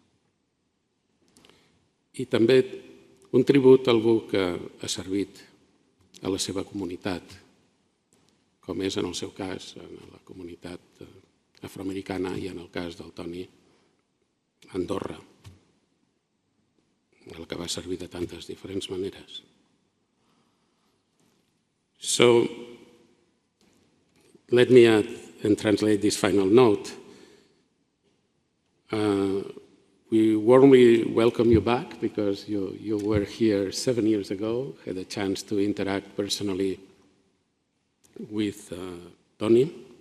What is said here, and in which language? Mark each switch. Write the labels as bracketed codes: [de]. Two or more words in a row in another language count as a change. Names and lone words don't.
[ca] I també un tribut a algú que ha servit a la seva comunitat, com és en el seu cas, en la comunitat afroamericana i en el cas del Toni, Andorra, el que va servir de tantes diferents maneres. [en] So, let me add and translate this final note. We warmly welcome you back because you were here 7 years ago, had a chance to interact personally with Toni.